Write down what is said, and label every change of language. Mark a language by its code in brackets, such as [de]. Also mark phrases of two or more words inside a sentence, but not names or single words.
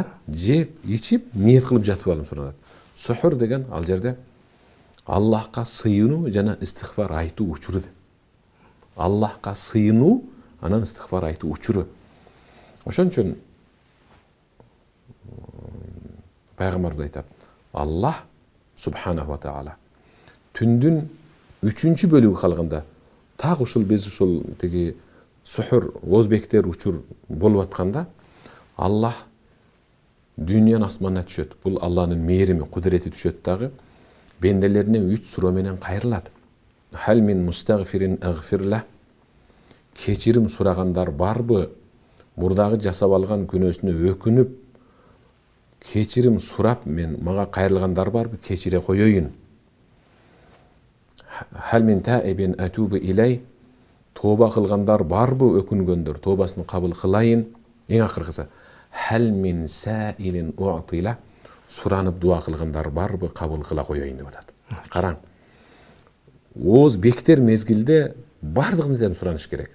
[ky] Жеп, ичип, ниет кылып жатып алууну суранат. Сохор деген ал жерде Аллахка сыйынуу жана истигфар айтуу учуру. Аллахка сыйынуу, анан истигфар айтуу учуру. Ошон үчүн пайгамбарыбыз айтат: Аллах [ar] سبحانه وتعالى [ky] түндүн 3-чү бөлүгү калганда, так ушул биз ушул тиги сухур ооз бекитер учур болуп атканда, Аллах дүйнөнүн асманына түшөт. Бул Аллахтын мээрими, кудурети түшөт дагы. Бенделерине 3 суроо менен кайрылат. [ar] هل من مستغفر أغفر له. [ky] Кечирим сурагандар барбы? Мурдагы жасап алган күнөөсүнө өкүнүп, кечирим сурап, мен мага кайрылгандар барбы? Кечире коёюн. [ar] هل من تائب أتوب عليه. [ky] Тооба кылгандар барбы? Өкүнгөндөр, тообасын кабыл кылайын. Эң акыркысы, [ar] هل من سائل أعطيه. [ky] Суранып дуа кылгандар барбы? Кабыл кыла коёюн деп атат. Караң. Ооз бекитер мезгилде бардык нерсени сураныш керек.